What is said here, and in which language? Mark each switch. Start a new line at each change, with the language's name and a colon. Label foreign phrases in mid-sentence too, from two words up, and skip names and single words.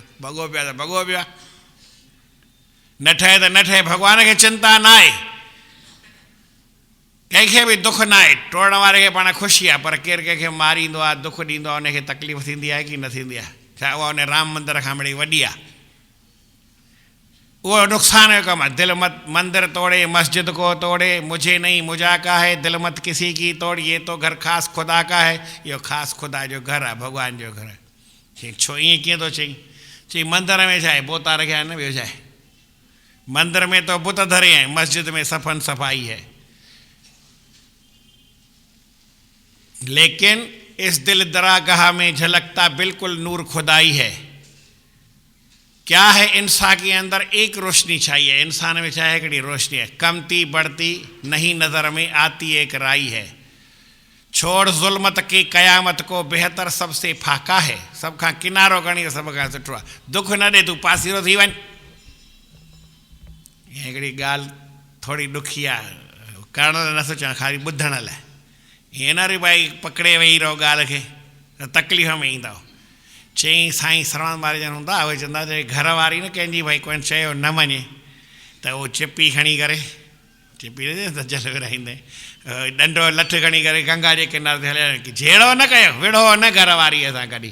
Sindhi: भॻो पियो त भॻो पियो आहे, न ठहे त न ठहे, भॻवान खे चिंता न आहे, कंहिंखे बि दुख न आहे। टोड़ण वारे खे पाण ख़ुशी आहे, पर केरु कंहिंखे मारींदो आहे, दुख ॾींदो आहे, उनखे तकलीफ़ थींदी आहे की न थींदी आहे? छा उहा उन राम मंदर खां मिड़ी वॾी आहे? उहो नुक़सान जो कमु आहे।
Hindi: दिल मत मंदिर तोड़े मस्जिद को तोड़े, मुझे नहीं मुझा का है, दिल मत किसी की तोड़, ये तो घर ख़ासि खुदा का है।
Sindhi: इहो ख़ासि खुदा जो घर आहे, भॻवान जो घर आहे। चई छो ईअं कीअं थो चई? चई मंदर में छा आहे, बोता रखिया आहिनि, ॿियो छा आहे?
Hindi: मंदर में तो बुत धरे हैं, मस्जिद में सफ़न सफ़ाई है। लेकिन इस दिल दरागाह में झलकता बिल्कुल नूर खुदाई है। क्या है? इंसान के अंदर एक रोशनी चाहिए। इंसान में चाहे हिकिड़ी रोशनी है, कमती बढ़ती नहीं नज़र में आती एक राई है। छोड़ ज़ुल्मत की क़यामत को बेहतर सबसे फाका है।
Sindhi: सब खां किनारो खणी सब खां सुठो आहे। दुख न ॾे, तूं पासीरो थी वञ। हिकिड़ी ॻाल्हि थोरी ॾुखी आहे, करण लाइ नथो चवां, ख़ाली ॿुधण लाइ। हीअं न रे भाई पकिड़े वेही रहो ॻाल्हि खे त तकलीफ़ में ईंदव। चई साईं सरवण वारे जन हूंदा, उहे चवंदा घर वारी न कंहिंजी भई कोई चयो न मञे त उहो चिपी खणी करे, चिपी त जल विराईंदे, ॾंडो लठ खणी करे गंगा जे किनारे ते हलिया, जहिड़ो न कयो, विढ़ो न घर वारीअ सां कॾहिं।